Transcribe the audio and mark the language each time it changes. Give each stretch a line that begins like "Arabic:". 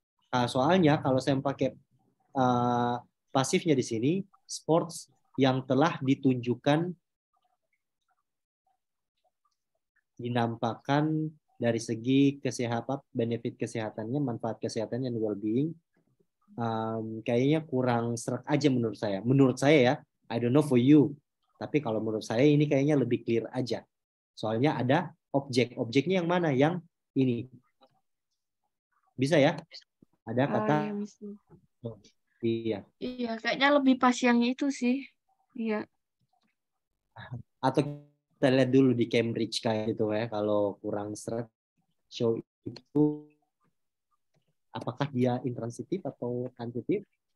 Indonesian: Soalnya kalau saya pakai pasifnya di sini, sports yang telah ditunjukkan, dinampakkan dari segi kesehatan, benefit kesehatannya, manfaat kesehatannya, dan well-being, kayaknya kurang serak aja menurut saya. Menurut saya ya,
English: I don't know for you.
Indonesian: Tapi kalau menurut saya ini kayaknya lebih clear aja. Soalnya ada objeknya yang mana? Yang ini. Bisa ya? Ada kata. Iya, bisa. Oh, iya. Iya, kayaknya lebih pas yang itu sih. Iya. Atau kita lihat dulu di Cambridge kayak gitu ya. Kalau kurang serak, show itu apakah dia intransitif atau transitif?